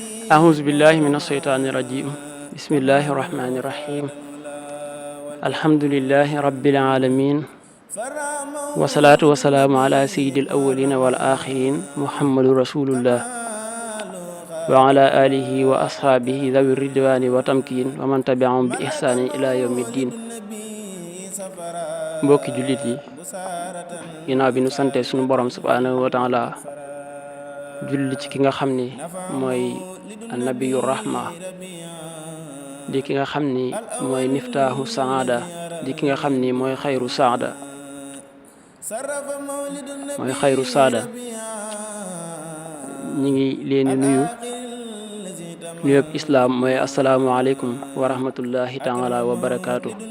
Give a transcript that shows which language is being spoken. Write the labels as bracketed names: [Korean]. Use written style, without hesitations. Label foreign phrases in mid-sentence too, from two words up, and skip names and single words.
[Arabic] أعوذ بالله من الشيطان الرجيم بسم الله الرحمن الرحيم الحمد لله رب العالمين والصلاة والسلام على سيد الأولين والآخرين محمد رسول الله وعلى آله وأصحابه ذوي الرضوان والتمكين ومن تبعهم بإحسان إلى يوم الدين. [Wolof] mbokki jullit yi ginnaaw bi nu sante sunu borom [Arabic] سبحانه وتعالى [Wolof] julli ci ki nga xam ni mooy [Arabic] نبي الرحمة [Wolof] di ki nga xam ni mooy [Arabic] مفتاح السعادة [Wolof] di ki nga xam ni mooy [Arabic] خير السادة [Wolof] ñi ngi leen di nuyu [Arabic] السلام عليكم ورحمة الله تعالى وبركاته.